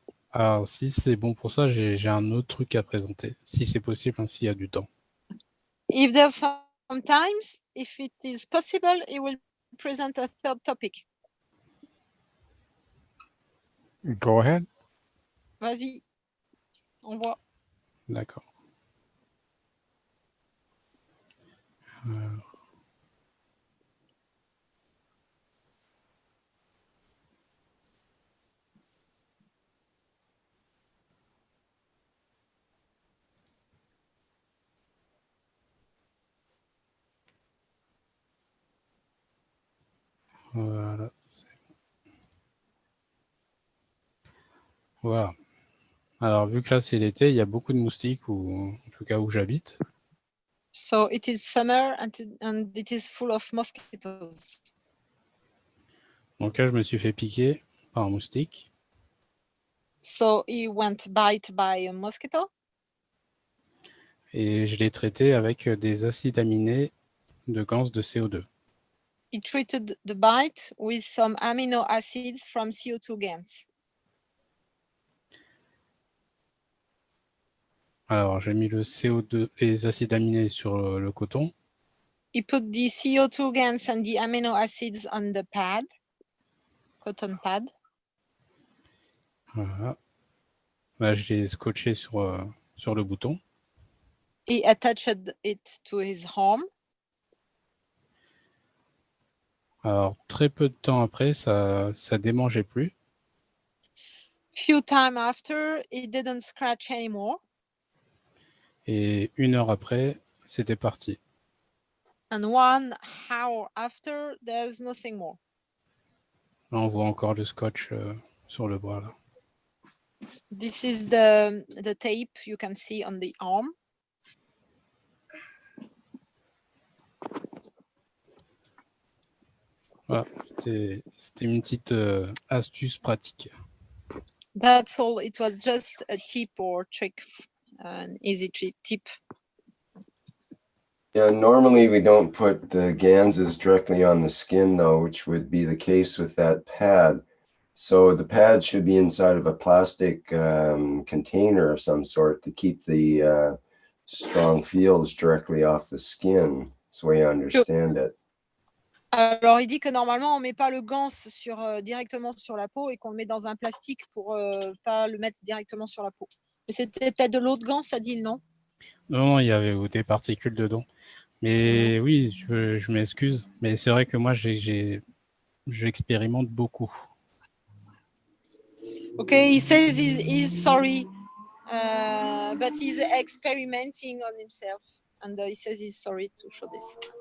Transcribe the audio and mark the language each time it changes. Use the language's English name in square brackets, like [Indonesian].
[French] alors, si c'est bon pour ça, j'ai un autre truc à présenter, si c'est possible, hein, s'il y a du temps. [English] If there's some times, if it is possible, he will present a third topic. Go ahead. [French] Vas-y, on voit. D'accord. Voilà. Voilà. Alors, vu que là, c'est l'été, il y a beaucoup de moustiques, ou en tout cas où j'habite. [English] So it is summer and it is full of mosquitoes. [French] Donc là, je me suis fait piquer par un moustique. [English] So he went bite by a mosquito. [French] Et je l'ai traité avec des acides aminés de ganse de CO2. [English] He treated the bite with some amino acids from CO2 gans. [French] Alors, j'ai mis le CO2 et les acides aminés sur le coton. [English] He put the CO2 gans and the amino acids on the pad, cotton pad. [French] Voilà. Là, je l'ai scotché sur le bouton. [English] He attached it to his arm. [French] Alors, très peu de temps après, ça démangeait plus. [English] Few time after, he didn't scratch anymore. [French] Et 1 heure après, c'était parti. [English] And 1 hour after, there's nothing more. [French] Là, on voit encore le scotch sur le bras. Là. [English] This is the tape you can see on the arm. [French] Voilà, c'était une petite astuce pratique. [English] That's all. It was just a tip or trick, an easy tip. Yeah, normally we don't put the ganses directly on the skin though, which would be the case with that pad. So the pad should be inside of a plastic container of some sort to keep the strong fields directly off the skin. That's the way I understand it. [French] Alors, il dit que normalement, on met pas le gans directement sur la peau et qu'on le met dans un plastique pour pas le mettre directement sur la peau. Mais c'était peut-être de l'eau de gans, ça dit, non? Non, il y avait des particules dedans. Mais oui, je m'excuse. Mais c'est vrai que moi, j'expérimente beaucoup. [English] Okay, he says he's sorry, but he's experimenting on himself. And he says he's sorry to show this.